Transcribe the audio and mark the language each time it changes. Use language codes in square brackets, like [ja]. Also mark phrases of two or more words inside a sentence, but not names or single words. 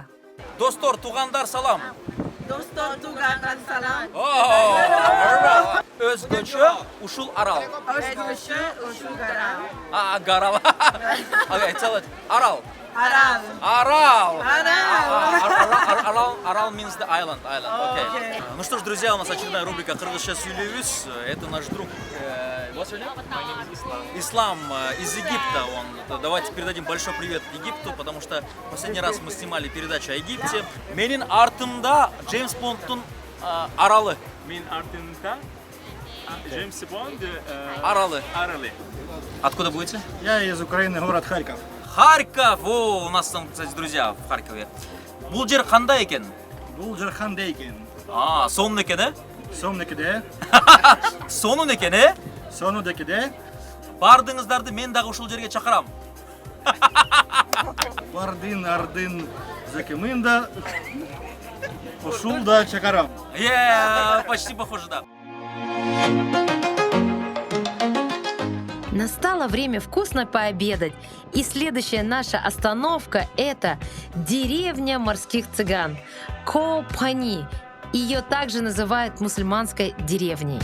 [ky] Достор, тугандар, салам. Достор, тугандар, салам. Өзгөчө ушул арал. Өзгөчө ушул гарал. Гарал. [en] Okay, tell it. [ky] Арал. Арал. Арал. Арал. [en] Арал means the island. Okay. [ru] Ну что ж, друзья, у нас очередная рубрика «Кыргызча сүйлөйбүз». Это наш друг. [en] What's your name? [ru] Ислам из Египта. Давайте передадим большой привет Египту, потому что последний раз мы снимали передачу о Египте. [ky] Менин артымда Джеймс Бондтун аралы. Мен артында Джеймс Бонд Аралы. Аралы. [ru] Откуда будете? Я из Украины, город Харьков. Харьков! О, у нас там, кстати, друзья в Харькове. [ky] Бул жер кандай экен? Бул жер кандай экен? Сонун экен, э? Сонун экен, Сонун экен, э? Сонун экен. Бардыңыздарды мен дагы ушул жерге чакырам. Бардын, ардын, закымында, ушул да чакарам. [ru] Почти похоже, да. Настало время вкусно пообедать, и следующая наша остановка – это деревня морских цыган – Коопани. Ее также называют мусульманской деревней.